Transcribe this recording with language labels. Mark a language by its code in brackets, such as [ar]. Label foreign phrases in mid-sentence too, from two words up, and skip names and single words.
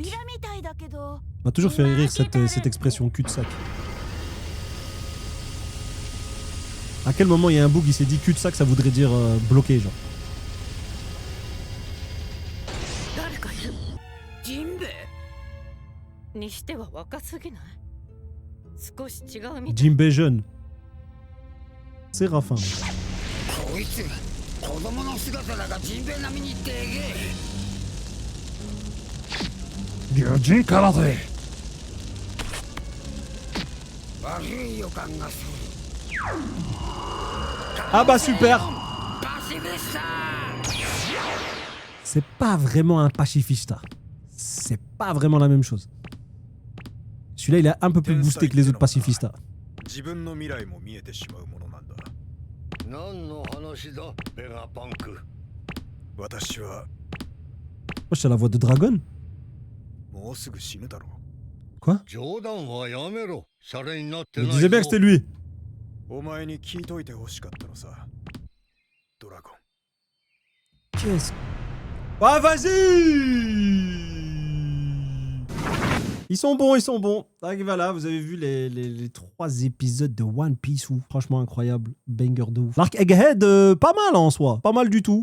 [fr] M'a toujours fait rire cette expression cul-de-sac. À quel moment il y a un bug, il s'est dit cul-de-sac, ça voudrait dire bloqué, genre. [ja] 誰かいる。ジンベエにしては若すぎない。少し違うみたい。 [fr] Jinbei jeune. Séraphin. [ja] こいつ子供の姿だがジンベエ並みにでけえ龍神空手。悪い予感がする [fr] Ah bah super. [ja] パシフィスタ [fr] C'est pas vraiment un pacifista. C'est pas vraiment la même chose. Celui-là, il est un peu plus boosté que les autres pacifistas. [ja] 自分の未来も見えてしまうものなんだ。何の話だ、ベガパンク。私は [fr] Moi, c'est la voix de Dragon. [ja] もうすぐ死ぬだろ [fr] Quoi? [ja] 冗談はやめろ。シャレになって [fr] Je [ja] ないぞ。 [fr] disais bien que c'était lui. [ja] う。お前に聞いといてほしかったのさ。ドラゴン。 [fr] Qu'est-ce... Ah, vas-y! Ils sont bons, ils sont bons. Donc voilà, vous avez vu les 3 épisodes de One Piece. Où, franchement incroyable, banger de ouf. L'arc Egghead, pas mal en soi, pas mal du tout.